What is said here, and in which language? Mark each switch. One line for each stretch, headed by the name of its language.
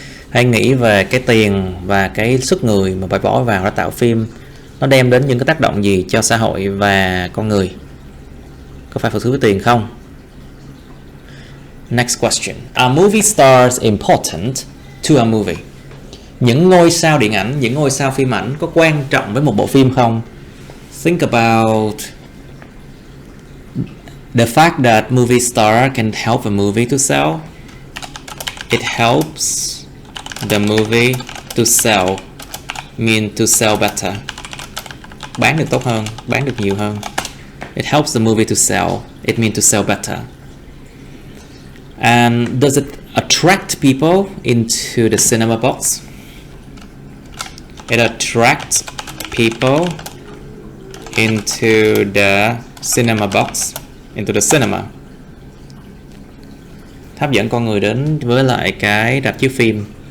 Vietnamese: Hãy nghĩ về cái tiền và cái sức người mà phải bỏ vào để tạo phim, nó đem đến những cái tác động gì cho xã hội và con người. Có phải phụ thuộc với tiền không?
English: Next question. Are movie stars important to a movie?
Vietnamese: Những ngôi sao điện ảnh, những ngôi sao phim ảnh có quan trọng với một bộ phim không?
English: Think about the fact that movie star can help a movie to sell. It helps the movie to sell, mean to sell better.
Vietnamese: Bán được tốt hơn, bán được nhiều hơn.
English: It helps the movie to sell. It means to sell better. And does it attract people into the cinema box? It attracts people into the cinema box, into the cinema.
Vietnamese: Hấp dẫn con người đến với lại cái rạp chiếu phim.